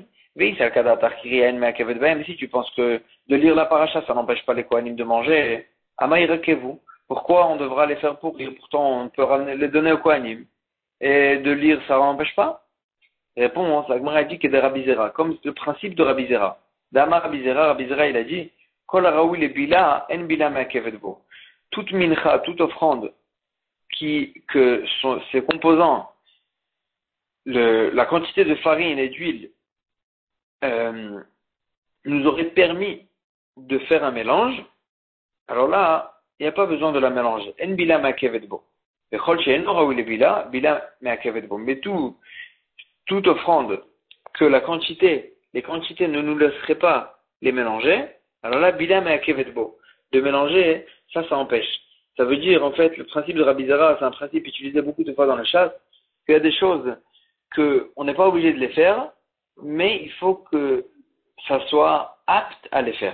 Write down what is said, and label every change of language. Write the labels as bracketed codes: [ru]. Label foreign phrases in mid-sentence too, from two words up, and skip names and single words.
[fr] Mais si tu penses que de lire la paracha, ça n'empêche pas les kohanim de manger, amaïrekevu. Pourquoi on devra les faire pourrir? Pourtant, on peut les donner au kohanim. Et de lire, ça n'empêche pas? Réponse, la Gemara dit que de Rabbi Zera, comme le principe de Rabbi Zera. [he] דאמר רבי זירא, [fr] il a dit, [he] כל הראוי לבילה אין בילה מעכבת בו. [fr] Toute mincha, toute offrande, que ses composants, la quantité de farine et d'huile, nous aurait permis de faire un mélange, alors là, il n'y a pas besoin de la mélanger. [he] אין בילה מעכבת בו. וכל שאין ראוי לבילה בילה מעכבת בו. [fr] Mais toute offrande que les quantités ne nous laisseraient pas les mélanger, alors là, [he] בילה מעכבת בו, [fr] de mélanger, ça empêche. Ça veut dire, en fait, le principe de Rabbi Zera, c'est un principe utilisé beaucoup de fois dans le chasse, qu'il y a des choses qu'on n'est pas obligé de les faire, mais il faut que ça soit apte à les faire.